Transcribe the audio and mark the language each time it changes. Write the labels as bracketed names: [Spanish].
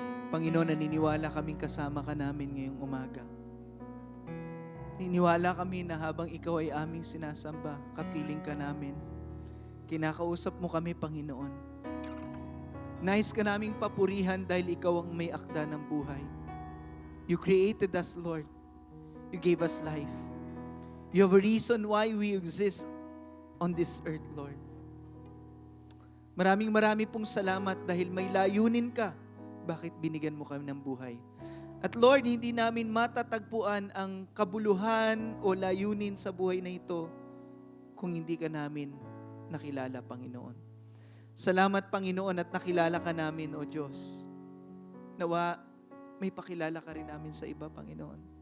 [Filipino] Panginoon, naniniwala kaming kasama ka namin ngayong umaga. Niniwala kami na habang ikaw ay aming sinasamba, kapiling ka namin. Kinakausap mo kami, Panginoon. Nais ka naming papurihan dahil ikaw ang may akda ng buhay. [English] You created us, Lord. You gave us life. You have a reason why we exist on this earth, Lord. [Filipino] Maraming pong salamat dahil may layunin ka. Bakit binigyan mo kami ng buhay? At Lord, hindi namin matatagpuan ang kabuluhan o layunin sa buhay na ito kung hindi ka namin nakilala, Panginoon. Salamat, Panginoon, at nakilala ka namin, O Diyos. Nawa, may pakilala ka rin namin sa iba, Panginoon.